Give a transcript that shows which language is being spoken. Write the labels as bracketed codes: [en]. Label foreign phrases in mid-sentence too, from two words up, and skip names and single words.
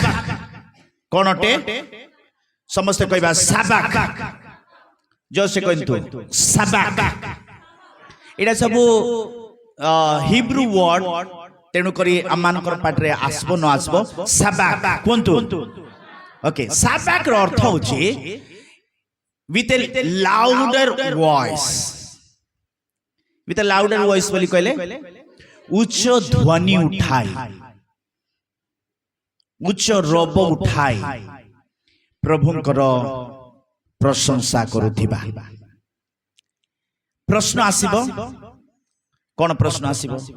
[or] କ'ଣ ଅଟେ? ସମସ୍ତେ କହିବା ସାବାକ। ଜୋରସେ କହନ୍ତୁ ସାବାକ। ଏଇଟା ସବୁ ହିବ୍ରୁ ୱାର୍ଡ। ତେଣୁକରି ଆମମାନଙ୍କର ପାଟିରେ ଆସିବ ନ ଆସିବ ସାବାକ କୁହନ୍ତୁ। ଓକେ, ସାବାକର ଅର୍ଥ ହେଉଛି [en] with a louder voice। with a louder voice [or] ବୋଲି କହିଲେ ଉଚ୍ଚ ଧ୍ୱନି ଉଠାଇ, ଉଚ୍ଚ ରବ ଉଠାଇ ପ୍ରଭୁଙ୍କର ପ୍ରଶଂସା କରୁଥିବା। ପ୍ରଶ୍ନ ଆସିବ, କ'ଣ ପ୍ରଶ୍ନ ଆସିବ?